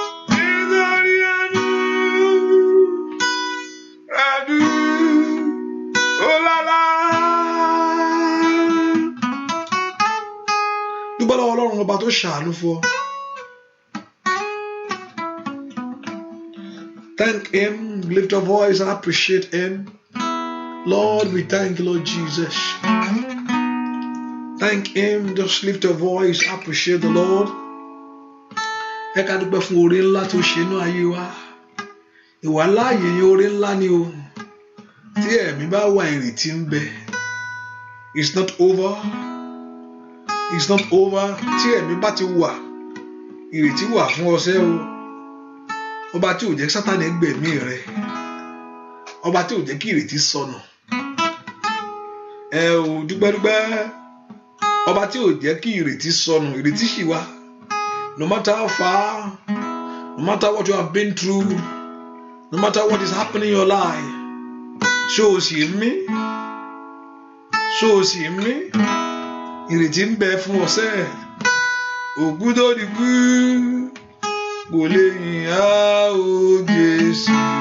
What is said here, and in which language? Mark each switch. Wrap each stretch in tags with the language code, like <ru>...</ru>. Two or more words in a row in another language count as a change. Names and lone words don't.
<yo>Nítorí àánú rẹ̀ dúró lálá. Dúpẹ́ lọ́wọ́ Ọlọ́run ọba tó ṣàánú fún ọ.</yo> <en>Thank him, lift your voice and appreciate him. Lord, we thank you, Lord Jesus. Thank him, just lift your voice, appreciate the Lord.</en> <yo>Ẹ ká dúpẹ́ fún oore ńlá tó ṣe inú ayé wa. Ìwà láàyè yẹn oore ńlá ni o. Tí ẹ̀mí bá wà, ìrètí ń bẹ.</yo> <en>It's not over. It's not over.</en> <yo>Tí ẹ̀mí bá ti wà, ìrètí wà fún ọsẹ o. Ọba tí ò jẹ́ Sátánì gbẹ̀mí rẹ. Ọba tí ò jẹ́ kí ìrètí sọnù. Ẹ ò dúpẹ́ dúpẹ́. Ọba tí ò jẹ́ kí ìrètí sọnù, ìrètí ṣì wà.</yo> <en>No matter how far, no matter what you have been through, no matter what is happening in your life,</en> <yo>ṣé o sì ń mí? Ṣé o sì ń mí? Ìrètí ń bẹ fún ọ sẹ́. Òkú tó di kú, kò lè yìn á o Jésù.</yo>